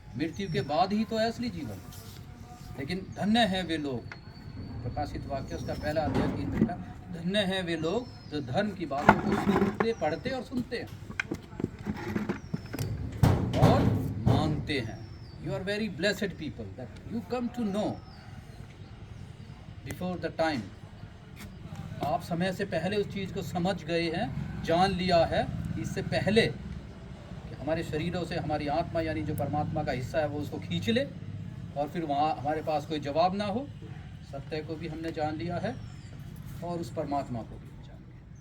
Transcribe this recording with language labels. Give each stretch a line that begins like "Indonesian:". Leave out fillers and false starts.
Hindi: मृत्यु के बाद ही तो है असली जीवन। लेकिन धन्य हैं वे लोग, प्रकाशित वाक्य उसका पहला अध्याय 3 में लिखा, धन्य हैं वे लोग जो धर्म की बातों को सुनते, पढ़ते और सुनते हैं और मानते हैं।
English: You are very blessed people that you come to know before the time.
Hindi: आप समय से पहले उस चीज़ को समझ गए हैं, जान लिया है इससे पहले कि हमारे शरीरों से हमारी आत्मा यानी जो परमात्मा का हिस्सा है वो उसको खींच ले, और फिर वहाँ हमारे पास कोई जवाब ना हो। सत्य को भी हमने जान लिया है और उस परमात्मा को भी जान लिया।